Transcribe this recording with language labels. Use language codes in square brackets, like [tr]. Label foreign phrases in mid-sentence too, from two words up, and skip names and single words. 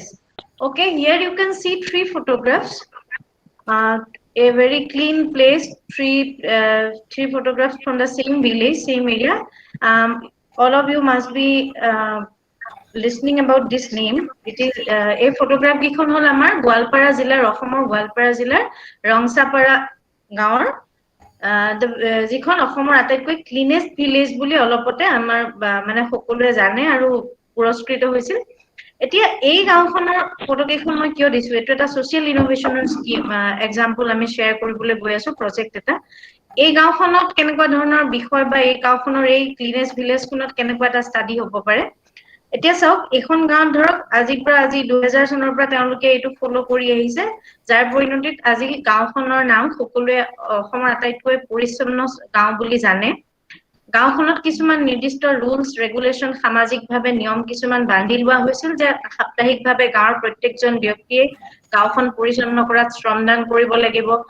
[en] Okay, here you can see 3 photographs. A very clean place, 3 photographs from the same village, same area. All of you must be listening about this name. It is a photograph [as] যিখন হ'ল আমাৰ গোৱালপাৰা জিলাৰ অসমৰ গোৱালপাৰা জিলাৰ ৰংসাপাৰা গাঁৱৰ যিখন অসমৰ আটাইতকৈ [en] cleanest village [as] বুলি অলপতে আমাৰ মানে সকলোৱে জানে আৰু পুৰস্কৃত হৈছিল. এতিয়া এই গাঁওখনৰ ফটো কেইখন মই কিয় দিছো এটো এটা সোশ্যাল ইনোভেশনৰ [en] scheme example [as] আমি শেয়াৰ কৰিবলৈ গৈ আছো প্ৰজেক্ট এটা এই গাঁওখনত কেনেকুৱা ধৰণৰ বিষয় বা এই গাঁওখনৰ এই ক্লিনেছ ভিলেজখনত কেনেকুৱা এটা ষ্টাডি হ'ব পাৰে এতিয়া চাওক এখন গাঁও ধৰক আজি 2000 চনৰ পৰা তেওঁলোকে এইটো ফলো কৰি আহিছে যাৰ পৰিণতিত আজি গাঁওখনৰ নাম সকলোৱে অসমৰ আটাইতকৈ পৰিচ্ছন্ন গাঁও বুলি জানে গাঁওখনত কিছুমান নিৰ্দিষ্ট [en] rules regulation [as] সামাজিকভাৱে নিয়ম কিছুমান বান্ধি লোৱা হৈছিল যে সাপ্তাহিকভাৱে গাঁৱৰ প্ৰত্যেকজন ব্যক্তিয়ে গাঁওখন পৰিচালনা কৰাত শ্ৰমদান কৰিব লাগিব